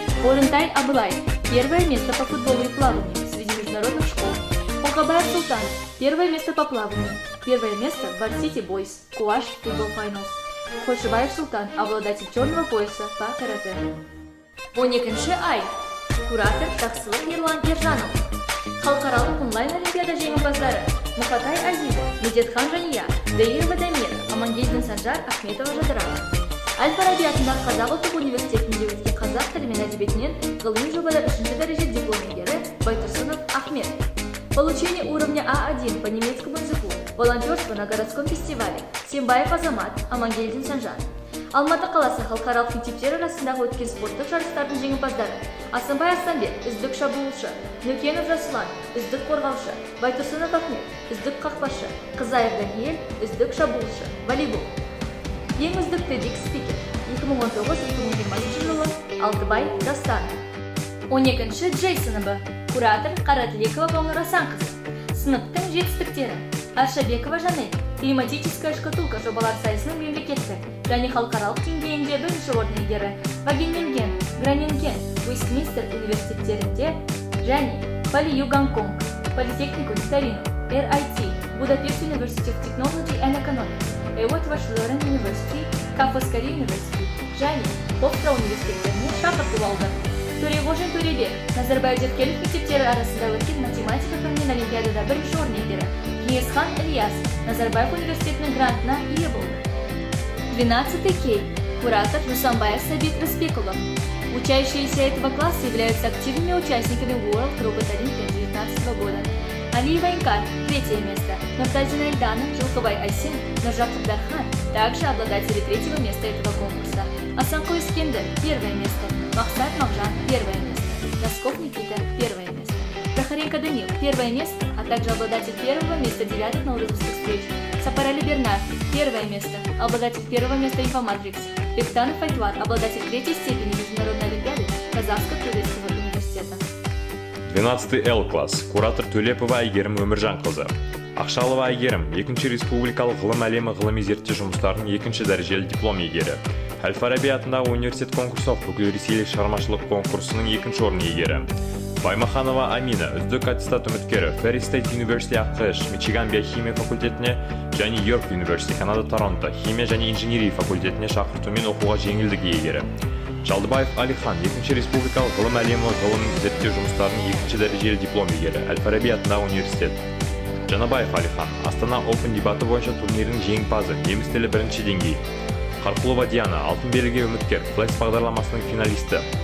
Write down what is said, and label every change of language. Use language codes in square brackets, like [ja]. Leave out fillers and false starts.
[ru] Орынтай Абылай, 1-е место по футболу и плаванию среди международных школ. Охабаев Султан, 1-е место по плаванию, 1-е место в Varsity Boys, Куаш Football Finals. Хошибаев Султан, обладатель черного пояса по карате. [kk] 12 ай. Куратор Тақсылық Ерлан Ержанов. Халықаралық онлайн олимпиада жеңімпаздары Мұқатай Азизов, Медетхан Жания, Даирова Дамира, Амангелдин Санжар, Ахметова Жадыра. Аль-Фараби атындағы Қазақ ұлттық университетінде өткен қазақ тілі мен әдебиетінен ғылыми жобада 3-ші дәреже диплом иегері Байтұрсынов Ахмет. [ru] Получение уровня А1 по немецкому языку. Волонтерство на городском фестивале. Сембаев Азамат, Амангелдин Санжар. [kk] Алматы қаласы халықаралық мектептер арасындағы өткен спорттық жарыстардың жеңімпаздары Асанбай Асанбек, үздік шабуылшы, Нүкенов Жасұлан, үздік қорғаушы, Байтұрсынов Ахмет, үздік қақпашы, Қызаев Даниэль, үздік шабуылшы, волейбол. Ең үздік TEDx спикер 2019-2020 жылы Алтыбай Дастан. 12 Джей сыныбы. Куратор Қаратілекова Балнұр Асанқызы. Сыныптың жетістіктері. Аршабекова Жанель. Климатическая шкатулка жобалар сайысының мемлекеттік және халықаралық деңгейінде 1-ші орын иегері. Вагенинген, Гранинген, Уэстминстер университеттерінде және Полию Гонконг, Политехнику Виталину, RIT, Budapest University of Technology and Economics, Эвот Вашлорен University, Кафаскари University және Ховстра университеттеріне шақырту алды. Төрегожин Төребек, Назарбаев Зеркелев мектептері арасында өткен математика пәнінен олимпиадада 1-ші орын иегері. Кеңесхан Ильяс, Назарбаев университетінің грантына ие болды. 12 Кей. [ru] Куратор Жусамбаев Сабит Рысбекұлы. Учащиеся этого класса являются активными участниками World Robot Olympiad 2019 года. Алиева Инкар, 3-е место. Нуртазина Эльдана, Жилковай Айсин, Нуржаков Дархан, также обладатели 3-го места этого конкурса. Асанко Искендер, 1-е место. Махсат Махжан, 1-е место. Носков Никита, 1-е место. Прохоренко Данил, 1-е место, а также обладатель 1-го места 9-х наурызовских встреч. Сапарали Бернар, 1-е место, обладатель 1-го места Инфоматрикс. Бектанов Айтвар, обладатель 3-й степени Международной Олимпиады Казахско-Турецкого университета. 12 Л класс. [kk] Куратор Төлепова Айгерім Өміржанқызы. Ақшалова Айгерім 2-ші республикалық ғылым әлемі ғылыми зерттеу жұмыстарының 2-ші дәрежелі диплом иегері. Әл-Фараби атындағы университет конкурсов бүкілресейлік шығармашылық конкурсының 2-ші орын иегері. Баймаханова Амина, үздік аттестат үміткері, Ferry State University ақш, Мичиган биохимия факультетіне және Йорк University Канада Торонто химия және инженерия факультетіне шақыртумен оқуға жеңілдік иегері. Жалдыбаев Алихан, 2-ші республикалық ғылым әлемі ғылым зерттеу жұмыстарының 2-ші дәрежелі диплом иегері, Әл-Фараби атындағы университет. Жанабаев Алихан, Астана Open дебаты бойынша турнирінің жеңімпазы, неміс тілі 1-ші деңгей. Қарқұлова Диана, алтын белгіге үміткер, Флекс бағдарламасының финалисті.